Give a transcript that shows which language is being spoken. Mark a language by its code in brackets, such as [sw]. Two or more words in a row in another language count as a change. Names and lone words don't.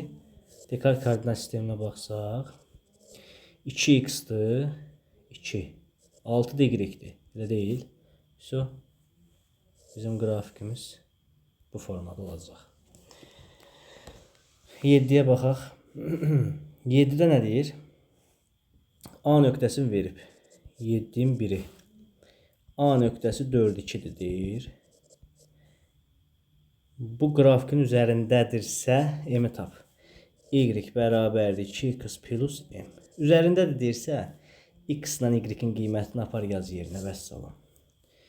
[az] Dekart koordinat sisteminə baxsaq, 2x-dir, 2, 6 da y-dir, elə deyil. Bizim qrafikimiz bu formada olacaq. 7-yə baxaq. 7-də nə deyir? A nöqtəsini verib. 7-in 1-i. A nöqtəsi 4, 2-dir deyir. Bu grafikin üzərindədirsə, m-i tap. Y bərabərdir 2x plus m. Üzərindədir deyirsə, x ilə y-in qiymətini apar yaz yerinə vəssalam.